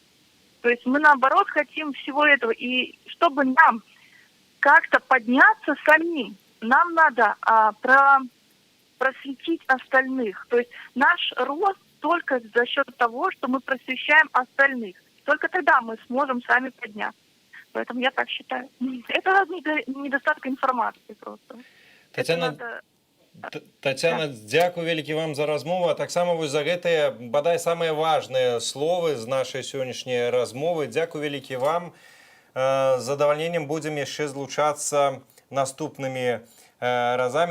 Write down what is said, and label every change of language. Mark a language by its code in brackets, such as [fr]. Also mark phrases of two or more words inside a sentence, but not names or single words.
[ru] То есть мы, наоборот, хотим всего этого. И чтобы нам как-то подняться самим, нам надо просветить остальных. То есть наш рост только за счет того, что мы просвещаем остальных. Только тогда мы сможем сами подняться. Поэтому я так считаю. Это недостаток информации просто. [be] Тацяна, дзякуй вялікі вам за размову, а таксама вось за гэтыя, бадай, самыя важныя словы з нашай сённяшняй размовы. Дзякуй вялікі вам. З задавальненнем будзем яшчэ злучацца наступнымі разамі.